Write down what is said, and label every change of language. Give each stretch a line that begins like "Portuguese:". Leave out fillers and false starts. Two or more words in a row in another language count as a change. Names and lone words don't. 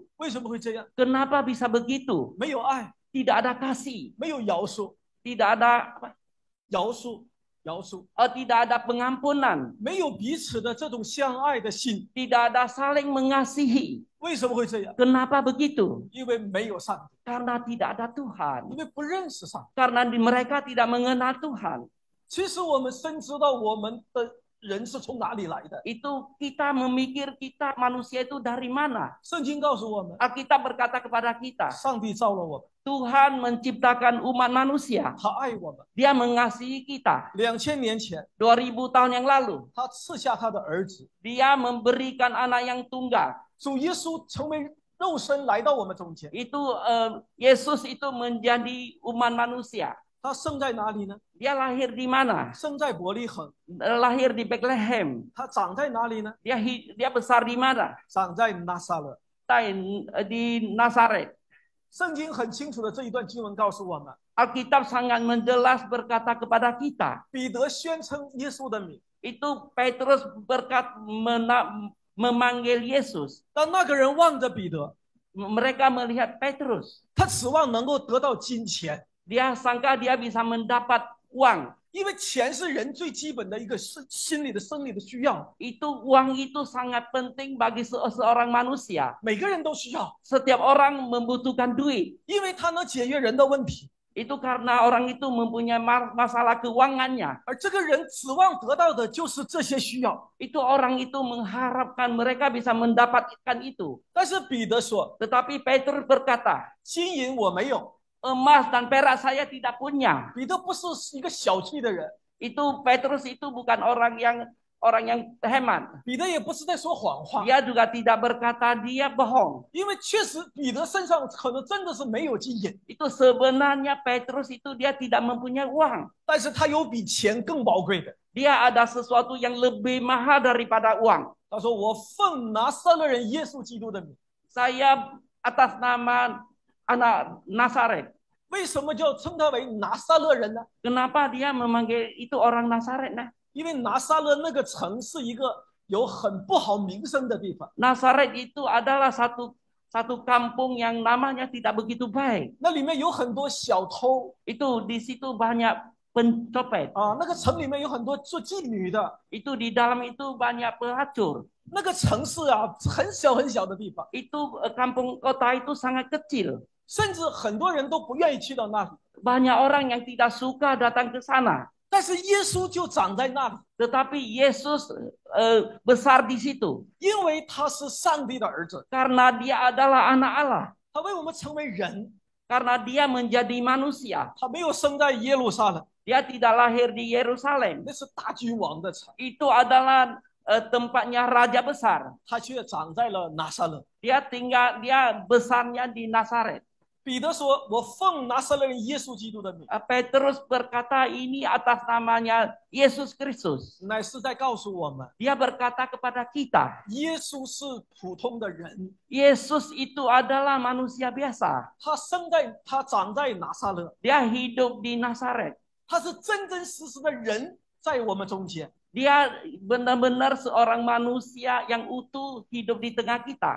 Chinese: 为什么会这样？
Indonesian: Kenapa bisa begitu?
Chinese: 没有爱，
Indonesian: Tidak ada kasih.
Chinese: 没有饶恕，
Indonesian: Tidak ada apa?
Chinese: 饶恕，饶恕，
Indonesian: Tidak ada pengampunan.
Chinese: 没有彼此的这种相爱的心。
Indonesian: Tidak ada saling mengasihi.
Chinese: 为什么会这样？
Indonesian: Kenapa begitu?
Chinese: 因为没有上帝，
Indonesian: Karena tidak ada Tuhan.
Chinese: 因为不认识上帝。
Indonesian: Karena mereka tidak mengenal Tuhan.
Chinese: 其实我们深知道我们的人是从哪里来的。
Indonesian: Itu kita memikir kita manusia itu dari mana.
Chinese: 圣经告诉我们，
Indonesian: Alkitab berkata kepada kita,
Chinese: 上帝造了我们，
Indonesian: Tuhan menciptakan umat manusia.
Chinese: 他爱我们。
Indonesian: Dia mengasihi kita.
Chinese: 2000 年前，
Indonesian: 2000 tahun yang lalu,
Chinese: 他赐下他的儿子，
Indonesian: Dia memberikan anak yang tunggal.
Chinese: 主耶稣成为肉身来到我们中间。
Indonesian: Itu Yesus itu menjadi umat manusia.
Chinese: 他生在哪里呢？
Indonesian: Dia lahir di mana?
Chinese: 生在伯利恒。
Indonesian: Lahir di Bethlehem.
Chinese: 他长在哪里呢？
Indonesian: Dia besar di mana?
Chinese: 长在拿撒勒。
Indonesian: Di Nazaret.
Chinese: 圣经很清楚的这一段经文告诉我们，
Indonesian: Alkitab sangat menjelas berkata kepada kita.
Chinese: 彼得宣称耶稣的名，
Indonesian: Itu Petrus memanggil Yesus.
Chinese: 当那个人望着彼得，
Indonesian: Mereka melihat Petrus.
Chinese: 他指望能够得到金钱，
Indonesian: Dia sangka dia bisa mendapat uang.
Chinese: 因为钱是人最基本的一个心理的生理的需要，
Indonesian: Uang itu sangat penting bagi seorang manusia.
Chinese: 每个人都需要，
Indonesian: Setiap orang membutuhkan duit.
Chinese: 因为它能解决人的问题。
Indonesian: Itu karena orang itu mempunyai masalah keuangannya.
Chinese: 而这个人指望得到的就是这些需要。
Indonesian: Itu orang itu mengharapkan mereka bisa mendapatkan itu.
Chinese: 但是彼得说
Indonesian: Tetapi Petrus berkata,
Chinese: 金银我没有。
Indonesian: emas dan perak saya tidak punya.
Chinese: 彼得不是一个小气的人，
Indonesian: Itu Petrus itu bukan orang yang hemat.
Chinese: 彼得也不是在说谎话，
Indonesian: Dia juga tidak berkata dia bohong.
Chinese: 因为确实彼得身上可能真的是没有金银，
Indonesian: Itu sebenarnya Petrus itu dia tidak mempunyai uang.
Chinese: 但是他有比钱更宝贵的。
Indonesian: Dia ada sesuatu yang lebih mahal daripada uang.
Chinese: 他说：“我奉拿撒勒人耶稣基督的名。
Indonesian: Saya atas nama anak Nazaret. ”
Chinese: 为什么叫称他为拿撒勒人呢？
Indonesian: Kenapa dia memanggil itu orang Nazaret? Nah?
Chinese: 因为拿撒勒那个城是一个有很不好名声的地方，
Indonesian: Nazaret itu adalah satu kampung yang namanya tidak begitu baik.
Chinese: 那里面有很多小偷
Indonesian: Itu di situ banyak pencopet.
Chinese: 啊，那个城里面有很多做妓女的，
Indonesian: Itu di dalam itu banyak pelacur.
Chinese: 那个城市啊很小很小的地方，
Indonesian: Itu kampung kota itu sangat kecil.
Chinese: 甚至很多人都不愿意去到那里。
Indonesian: Banyak orang yang tidak suka datang ke sana.
Chinese: 但是耶稣就长在那里，
Indonesian: Tetapi Yesus besar di situ.
Chinese: 因为他是上帝的儿子，
Indonesian: Karena dia adalah anak Allah.
Chinese: 他为我们成为人，
Indonesian: Karena dia menjadi manusia.
Chinese: 他没有生在耶路撒冷，
Indonesian: Dia tidak lahir di Yerusalem.
Chinese: 那是大君王的城，
Indonesian: Itu adalah tempatnya raja besar.
Chinese: 他却长在了拿撒勒。
Indonesian: Dia besarnya di Nazaret.
Chinese: 彼得说：“我奉拿撒勒人耶稣基督的名。”
Indonesian: Petrus berkata ini atas namanya Yesus Kristus.
Chinese: 乃是在告诉我们，
Indonesian: Dia berkata kepada kita,
Chinese: 耶稣是普通的人，
Indonesian: Yesus itu adalah manusia biasa.
Chinese: 他长在拿撒勒，
Indonesian: Dia hidup di Nazaret.
Chinese: 他是真真实实的人在我们中间。
Indonesian: Dia benar-benar seorang manusia yang utuh hidup di tengah kita.